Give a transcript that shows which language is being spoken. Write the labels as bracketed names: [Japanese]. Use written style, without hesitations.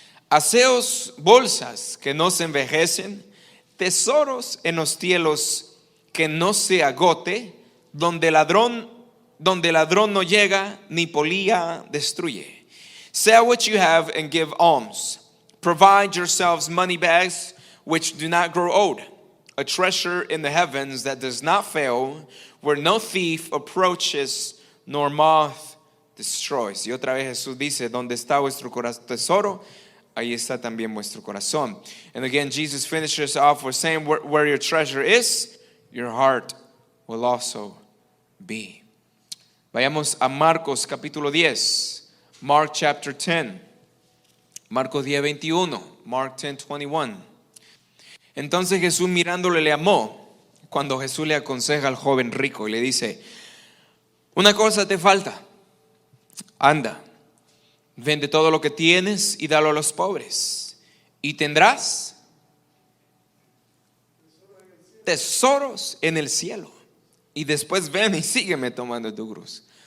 [Spanish] Haceos bolsas que no se envejecen, tesoros en los cielos que no se agote, donde ladrón no llega ni polilla destruye. [English] Sell what you have and give alms. Provide yourselves money bags which do not grow old, a treasure in the heavens that does not fail, where no thief approaches nor moth destroys. [Spanish] Y otra vez Jesús dice, donde está vuestro tesoro, ahí está también vuestro corazón. [English] And again, Jesus finishes off with saying, where your treasure is, your heart will also be. [Spanish] Vayamos a Marcos capítulo 10. [English] Mark chapter 10. [Spanish] Marcos 10:21. Mark 10:21. Entonces Jesús mirándole le amó, cuando Jesús le aconseja al joven rico y le dice, una cosa te falta, anda, vende todo lo que tienes y dalo a los pobres y tendrás tesoros en el cielo, y después ven y sígueme tomando tu cruz.